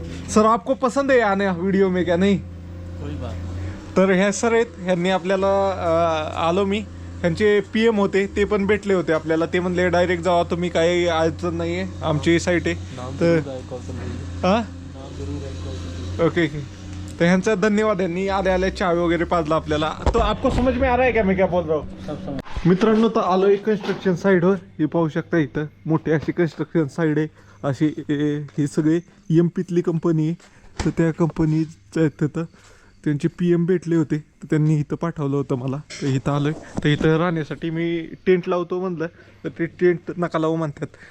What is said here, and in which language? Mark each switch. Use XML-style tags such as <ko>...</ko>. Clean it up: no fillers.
<hi>Sir आपको पसंद है आने वीडियो में क्या नहीं?</hi> <mr>तर ह्या सर आहेत, ह्यांनी आपल्याला आलो मी ह्यांचे PM होते ते पण भेटले होते आपल्याला. ते म्हणले डायरेक्ट जावा तुम्ही, काही अडचण नाही आहे, आमची साईट आहे. तर हां ओके ओके. तो ह्यांचा धन्यवाद, यांनी आल्या आल्या चहा वगैरे पाजला आपल्याला.</mr> <hi>तो आपको समझ में आ रहा है क्या मैं क्या बोल रहा हूँ?</hi> <mr>मित्रांनो तर आलो एक कन्स्ट्रक्शन साईडवर. हे पाहू शकता इथं मोठी अशी कन्स्ट्रक्शन साईड आहे. अशी ही सगळे MP तली कंपनी आहे. तर त्या कंपनीचं आहेत तिथं त्यांचे PM भेटले होते तर त्यांनी इथं पाठवलं होतं मला. तर इथं आलो आहे. तर इथं राहण्यासाठी मी टेंट लावतो म्हणलं तर ते टेंट नका लावू म्हणतात.</mr>